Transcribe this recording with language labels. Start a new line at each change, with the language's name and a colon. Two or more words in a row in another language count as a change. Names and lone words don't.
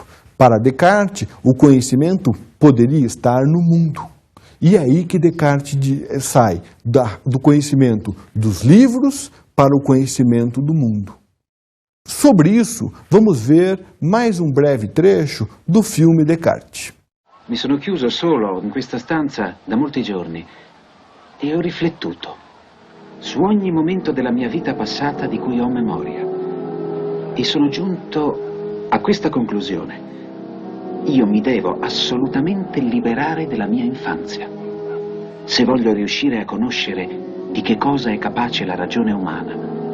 Portuguese: Para Descartes, o conhecimento poderia estar no mundo. E é aí que Descartes sai do conhecimento dos livros para o conhecimento do mundo. Sobre isso, vamos ver mais um breve trecho do filme Descartes.
Italian: Mi sono chiuso solo in questa stanza da molti giorni e ho riflettuto su ogni momento della mia vita passata di cui ho memoria. E sono giunto a questa conclusione. Io mi devo assolutamente liberare della mia infanzia, se voglio riuscire a conoscere di che cosa è capace la ragione umana.